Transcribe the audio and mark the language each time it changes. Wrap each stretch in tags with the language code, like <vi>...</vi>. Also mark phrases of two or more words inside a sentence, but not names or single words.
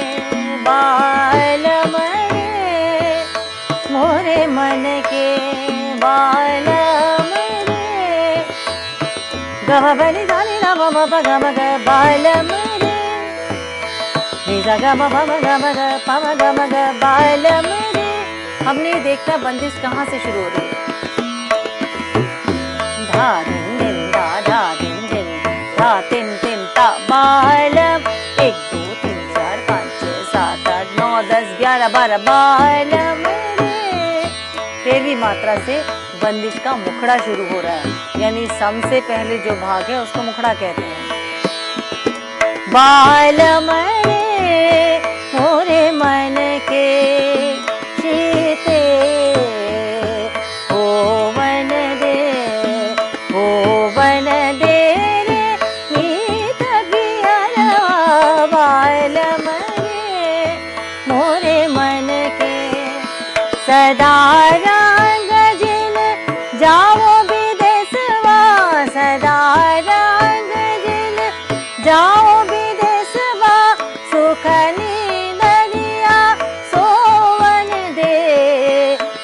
<hi>बालम रे मोरे मन के बालम रे गम बनि धानी ना मम प गम ग बालम रे निजा गम पम गम ग पम गम ग बालम रे। हमने देखना बंदिश कहाँ से शुरू हो रही है। धा दिन दिन धा दिन दिन धा तिन तिन ता बालम 1 2 3 4 5 6 7 8 9 10 11 12 बालम रे। 13वीं मात्रा से बंदिश का मुखड़ा शुरू हो रहा है, यानी सम से पहले जो भाग है उसको मुखड़ा कहते हैं। बालम रे मोरे मन के चीते ओ वन दे रे मीत पिया बालम रे मोरे मन के सदा रंग जिन जाओ विदेशवा सदा रंग जिन जाओ विदेशवा सुख नींदरिया सोवन दे</hi>